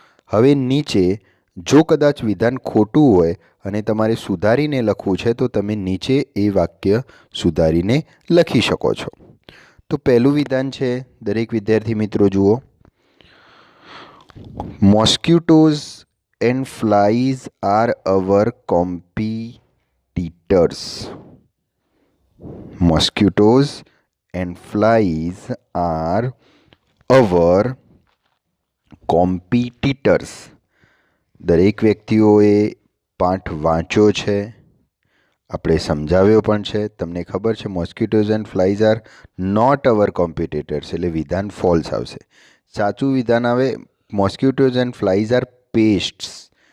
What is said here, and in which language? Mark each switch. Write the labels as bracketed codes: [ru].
[gu] હવે નીચે જો કદાચ વિધાન ખોટું હોય અને તમારે સુધારીને લખવું છે તો તમે નીચે એ વાક્ય સુધારીને લખી શકો છો. તો પહેલું વિધાન છે, દરેક વિદ્યાર્થી મિત્રો જુઓ. [en] Mosquitoes and flies are our competitors. Mosquitoes and flies are our competitors. [gu] દરેક વ્યક્તિઓએ પાઠ વાંચ્યો છે, આપણે સમજાવ્યો પણ છે. તમને ખબર છે [en] mosquitoes and flies are not our competitors, [gu] એટલે વિધાન ફોલ્સ આવશે. સાચું વિધાન આવે [en] Mosquitoes and flies are pests.